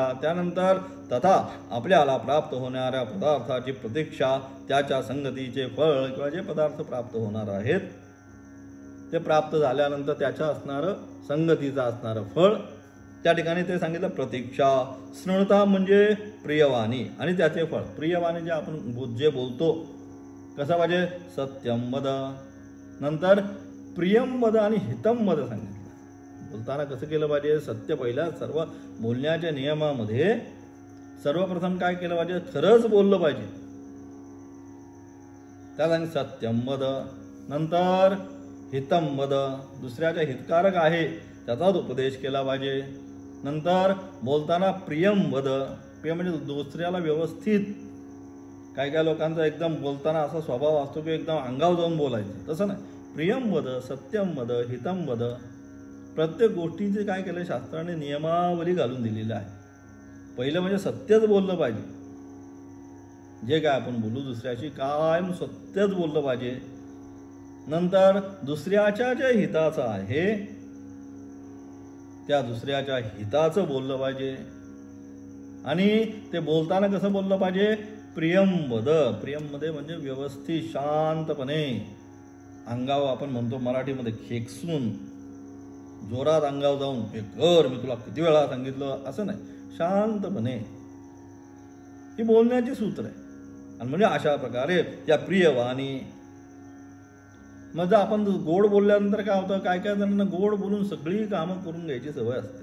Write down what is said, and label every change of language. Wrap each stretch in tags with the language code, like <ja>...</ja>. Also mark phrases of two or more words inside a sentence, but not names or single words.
<mr>त्यानंतर तथा आपल्याला प्राप्त होणाऱ्या पदार्थाची प्रतीक्षा, त्याच्या संगतीचे फळ किंवा जे पदार्थ प्राप्त होणार आहेत ते प्राप्त झाल्यानंतर त्याच्या असणारं संगतीचं असणारं फळ, त्या ठिकाणी ते सांगितलं प्रतीक्षा. स्मृता म्हणजे प्रियवाणी आणि त्याचे फळ. प्रियवाणी जे आपण जे बोलतो कसं पाहिजे,</mr> <sa>सत्यम वद,</sa> <mr>नंतर</mr> <sa>प्रियम वद</sa> <mr>आणि</mr> <sa>हितम वद</sa> <mr>सांगितलं. बोलताना कसं केलं पाहिजे, सत्य पहिल्या सर्व बोलण्याच्या नियमामध्ये सर्वप्रथम काय केलं पाहिजे, खरंच बोललं पाहिजे. त्याला</mr> <sa>सत्यम वद,</sa> <mr>नंतर</mr> <sa>हितम वद,</sa> <mr>दुसऱ्याच्या हितकारक आहे त्याचाच उपदेश केला पाहिजे. नंतर बोलताना</mr> <sa>प्रियम वद,</sa> <mr>प्रिय म्हणजे दुसऱ्याला व्यवस्थित. काय काय लोकांचा एकदम बोलताना असा स्वभाव असतो की एकदम अंगावर जाऊन बोलायचं, तसं नाही.</mr> <sa>प्रियम वद, सत्यम वद, हितम वद,</sa> <mr>प्रत्येक गोष्टीचे काय केलं शास्त्राने नियमावली घालून दिलेली आहे. पहिलं म्हणजे सत्यच बोललं पाहिजे. जे काय आपण बोलू दुसऱ्याशी कायम सत्यच बोललं पाहिजे. नंतर दुसऱ्याच्या जे हिताचं आहे त्या दुसऱ्याच्या हिताचं बोललं पाहिजे. आणि ते बोलताना कसं बोललं पाहिजे,</mr> <sa>प्रियम वद,</sa> <mr>प्रियममध्ये म्हणजे व्यवस्थित शांतपणे, अंगावर आपण म्हणतो मराठीमध्ये खेकसून, जोरात अंगावर जाऊन हे कर मी तुला किती वेळा सांगितलं असं नाही, शांतपणे. ही बोलण्याची सूत्र आहे. आणि म्हणजे अशा प्रकारे त्या प्रियवाणी. मग जर आपण गोड बोलल्यानंतर काय होतं, काय काय जणांना गोड बोलून सगळी कामं करून घ्यायची सवय असते.</mr>